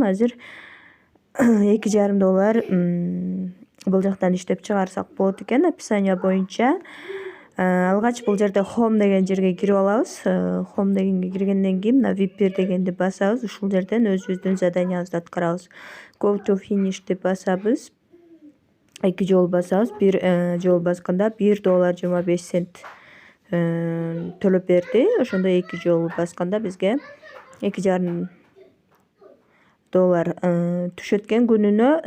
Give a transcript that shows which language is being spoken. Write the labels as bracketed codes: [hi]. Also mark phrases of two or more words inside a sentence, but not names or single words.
[ky] Азыр $2,5 бул жактан иштеп чыгарсак болот экен. Описание боюнча алгач бул жерде home деген жерге кирип алабыз. Home дегенге киргенден кийин мына VIP дегенди басабыз. Ушул жерден өзүбүздүн заданиябызды аткарабыз. [en] Go to finish [ky] деп басабыз. 2 жолу басабыз. Бир жолу басканда $1.25 төлөп берди. Ошондо 2 жолу басканда бизге $2,5 түшөт экен күнүнө.